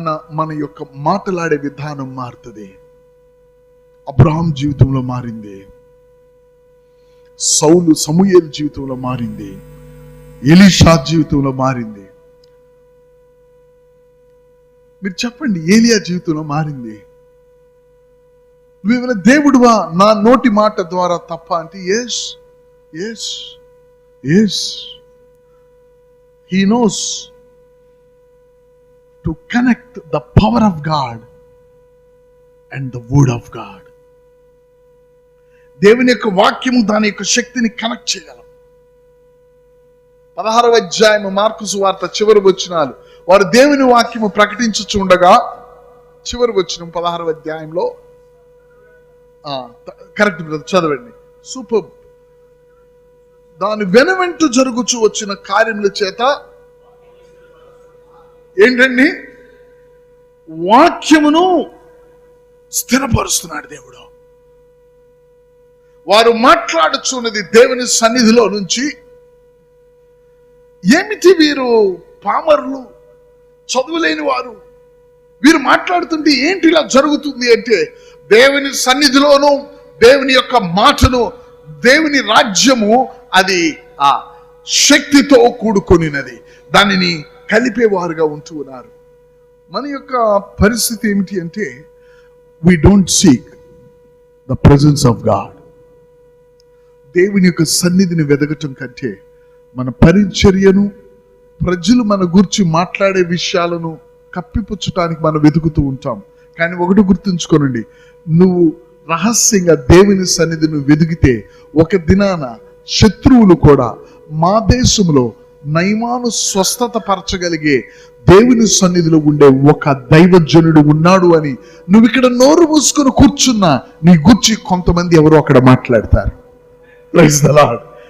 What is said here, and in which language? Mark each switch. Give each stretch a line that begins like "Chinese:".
Telugu: మన యొక్క మాట్లాడే విధానం మారుతుంది. అబ్రహాం జీవితంలో మారింది, సమూయేలు జీవితంలో మారింది, ఎలీషా జీవితంలో మారింది. మీరు చెప్పండి, ఏలియా జీవితంలో మారింది. నువ్వేమైనా దేవుడువా నా నోటి మాట ద్వారా తప్ప అంటే yes yes yes.
English: He knows to connect the power of God and the word of God.
Telugu: దేవుని యొక్క వాక్యము దాని యొక్క శక్తిని కనెక్ట్ చేయగలం. 16వ అధ్యాయము మార్కు సువార్త చివరి వచనాలు. వారు దేవుని వాక్యము ప్రకటించుచుండగా, చివరి వచనం 16వ అధ్యాయంలో కరెక్ట్ బ్రదర్, చదవండి. సూపర్. దాని వెనువెంట జరుగుచూ వచ్చిన కార్యముల చేత ఏంటండి? వాక్యమును స్థిరపరుస్తున్నాడు దేవుడు. వారు మాట్లాడుచున్నది దేవుని సన్నిధిలో నుంచి. ఏమిటి వీరు? పామరులు, చదువులేని వారు. వీరు మాట్లాడుతుంటే ఏంటి ఇలా జరుగుతుంది అంటే, దేవుని సన్నిధిలోను దేవుని యొక్క మాటను, దేవుని రాజ్యము అది ఆ శక్తితో కూడుకొనినది. దానిని కలిపేవారుగా ఉంటూ ఉన్నారు. మన యొక్క పరిస్థితి ఏమిటి అంటే,
English: we don't seek the presence of God.
Telugu: దేవుని యొక్క సన్నిధిని వెదగటం కంటే మన పరిచర్యను, ప్రజలు మన గురించి మాట్లాడే విషయాలను కప్పిపుచ్చటానికి మనం వెతుకుతూ ఉంటాం. కానీ ఒకటి గుర్తుంచుకోనండి, నువ్వు రహస్యంగా దేవుని సన్నిధిని వెదిగితే ఒక దినాన శత్రువులు కూడా మా దేశంలో నయమాను స్వస్థత పరచగలిగే దేవుని సన్నిధిలో ఉండే ఒక దైవజనుడు ఉన్నాడు అని నువ్వు ఇక్కడ నోరు మూసుకొని కూర్చున్నా నీ గురించి కొంతమంది ఎవరో అక్కడ మాట్లాడతారు. Praise the lord.